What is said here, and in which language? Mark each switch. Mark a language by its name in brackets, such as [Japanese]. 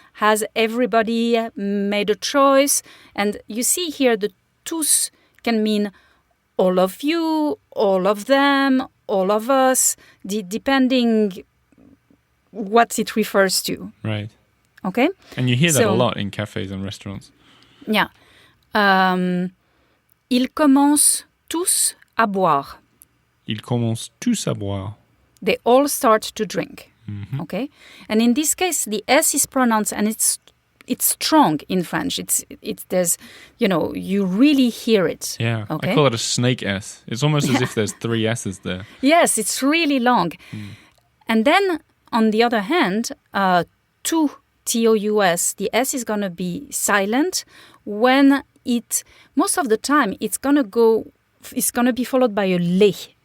[English] Has everybody made a choice? And you see here the tous can mean all of you, all of them, all of us, depending what it refers to. Right. Okay? And you hear that a lot in cafes and restaurants. Yeah. [French] Ils commencent tous à boire. Ils commencent tous à boire. [English] They all start to drink. Okay? And in this case, the S is pronounced and it's strong in French. It's there's, you really hear it. Yeah. Okay? I call it a snake S. It's almost as if there's 3 S's there. Yes, it's really long. And then, on the other hand, tous, T-O-U-S, the S is going to be silent when most of the time, it's going to be followed by a les.